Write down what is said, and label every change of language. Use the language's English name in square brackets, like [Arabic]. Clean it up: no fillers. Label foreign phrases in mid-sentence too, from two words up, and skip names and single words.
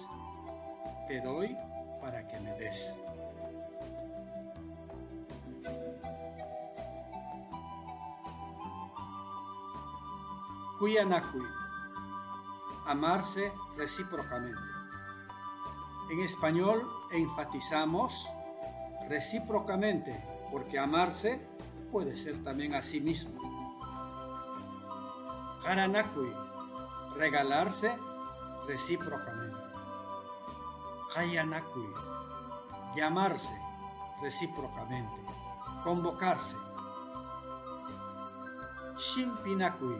[Spanish] Te doy para que me des. Kuyanakui. Amarse recíprocamente. En español enfatizamos recíprocamente porque amarse puede ser también a sí mismo. Haranakui. Regalarse recíprocamente. Hayanakui. Llamarse recíprocamente. Convocarse. Shimpinakui.